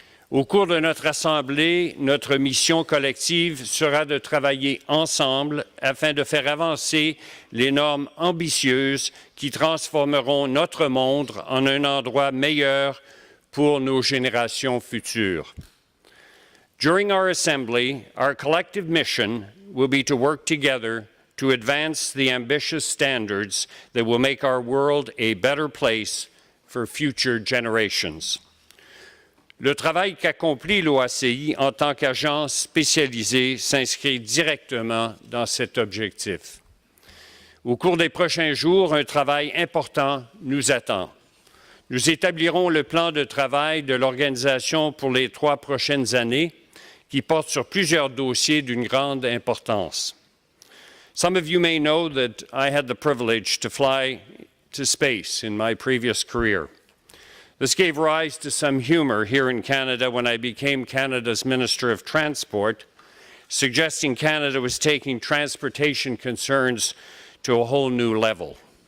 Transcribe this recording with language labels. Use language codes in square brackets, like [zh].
[fr] Au cours de notre Assemblée, notre mission collective sera de travailler ensemble afin de faire avancer les normes ambitieuses qui transformeront notre monde en un endroit meilleur pour nos générations futures. [en] During our Assembly, our collective mission will be to work together to advance the ambitious standards that will make our world a better place for future generations. [fr] Le travail qu'accomplit l'OACI en tant qu'agence spécialisée s'inscrit directement dans cet objectif. Au cours des prochains jours, un travail important nous attend. Nous établirons le plan de travail de l'organisation pour les 3 prochaines années, qui porte sur plusieurs dossiers d'une grande importance. [en] Some of you may know that I had the privilege to fly to space in my previous career. This gave rise to some humor here in Canada when I became Canada's Minister of Transport, suggesting Canada was taking transportation concerns to a whole new level.